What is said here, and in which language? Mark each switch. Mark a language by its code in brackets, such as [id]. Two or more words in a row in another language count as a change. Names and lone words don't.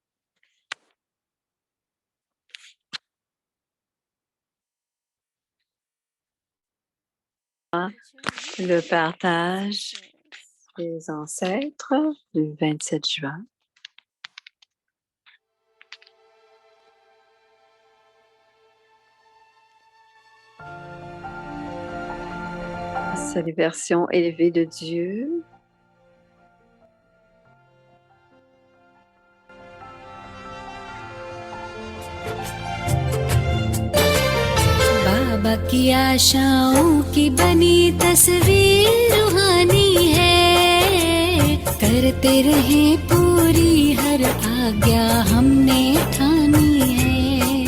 [fr] Le partage des ancêtres du 27 juin. Salutation élevée de Dieu. [hi] बाबा की आशाओं की बनी तस्वीर रूहानी है, करते रहे पूरी हर आज्ञा हमने ठानी है।